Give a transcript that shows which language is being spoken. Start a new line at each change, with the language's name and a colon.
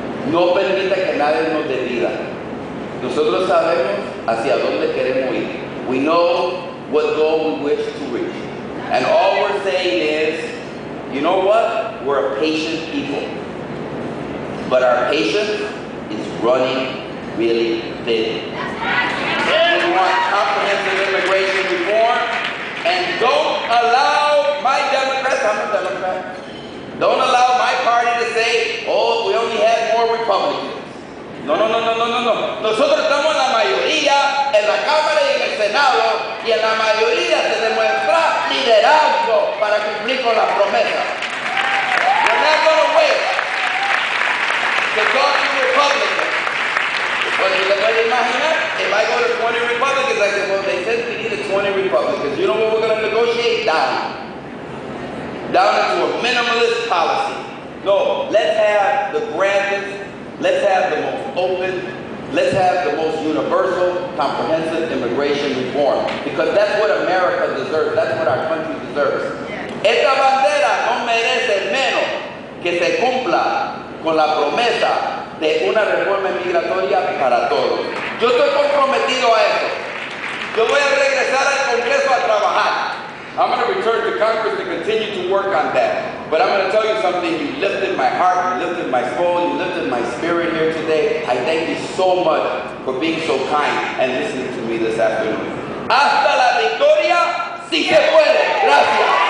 Spanish: No permita que nadie nos divida. Nosotros sabemos hacia dónde queremos ir.
English: We know what goal we wish to reach. And all we're saying is, you know what? We're a patient people. But our patience is running really thin. We want comprehensive immigration reform. And don't allow my Democrats, I'm a Democrat, don't allow my party to say, oh, we only have more Republicans. No.
Spanish: Nosotros estamos en la mayoría. mayoría en la Cámara y en el Senado, y en la mayoría se demuestra liderazgo para cumplir con las promesas.
English: We're not going to wait to talk to Republicans. Well, you can imaginar, if I go to 20 Republicans, I say, well, they said we needed 20 Republicans. You know what we're going to negotiate? Down into a minimalist policy. No, let's have the grandest, let's have the most open, let's have the most universal, comprehensive immigration reform. Because that's what America deserves, that's what our country deserves.
Spanish: Esta bandera no merece menos que se cumpla con la promesa de una reforma migratoria para todos. Yo estoy comprometido a eso. Yo voy a regresar al Congreso a trabajar.
English: I'm going to return to Congress to continue to work on that. But I'm going to tell you something. You lifted my heart, you lifted my soul, you lifted my spirit here today. I thank you so much for being so kind and listening to me this afternoon.
Spanish: Hasta la victoria, si se puede. Gracias.